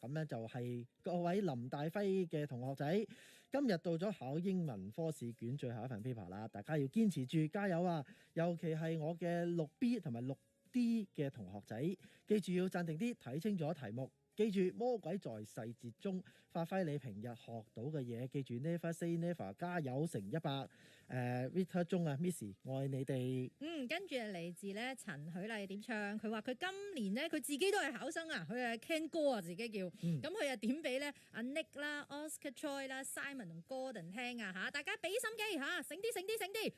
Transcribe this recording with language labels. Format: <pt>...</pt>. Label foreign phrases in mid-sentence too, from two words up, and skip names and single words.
<yue>咁咧就係各位林大輝嘅同學仔，今日到咗考英文科試卷最後一份 paper 啦，大家要堅持住，加油啊！尤其係我嘅6B 同埋6D 嘅同學仔，記住要鎮定啲，睇清楚題目。記住魔鬼在細節中，發揮你平日學到嘅嘢。</yue> <en>記住 never say never，</en> <yue>加油成100。Rita 中啊 ，Miss 愛你哋。跟住嚟自咧陳許麗點唱，佢話佢今年咧佢自己都係考生啊，佢係 Ken 哥啊自己叫，咁佢又點俾咧阿 Nick 啦、Oscar Choi 啦、Simon 同 Gordon 聽啊嚇，大家俾心機嚇，醒啲醒啲醒啲。</yue>